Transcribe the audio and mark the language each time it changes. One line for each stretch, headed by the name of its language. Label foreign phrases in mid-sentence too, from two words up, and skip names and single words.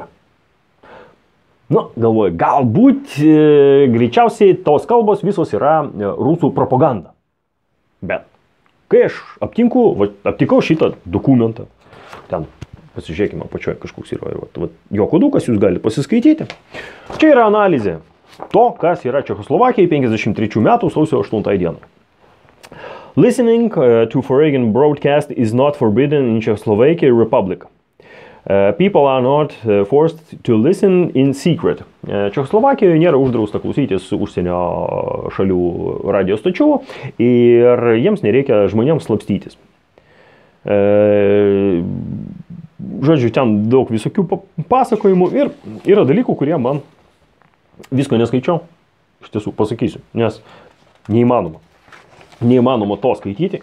Lithuanian: Galvoju, galbūt greičiausiai tos kalbos visos yra rusų propaganda. Bet kai aš aptikau šitą dokumentą, ten pasižiūrėkime apačioje kažkoks yra, jo kodukas, jūs galite pasiskaityti. Čia yra analizė to, kas yra Čekoslovakijai 53 metų sausio 8 dieną.
English: Listening to foreign broadcast is not forbidden in Czechoslovakia Republic. People are not forced to listen in secret.
Lithuanian: Čekoslovakijoje nėra uždrausta klausytis užsienio šalių radio stočių ir jiems nereikia žmonėms slapstytis. Žodžiu, ten daug visokių pasakojimų ir yra dalykų, kurie man visko neskaičiau, iš tiesų pasakysiu, nes neįmanoma to skaityti.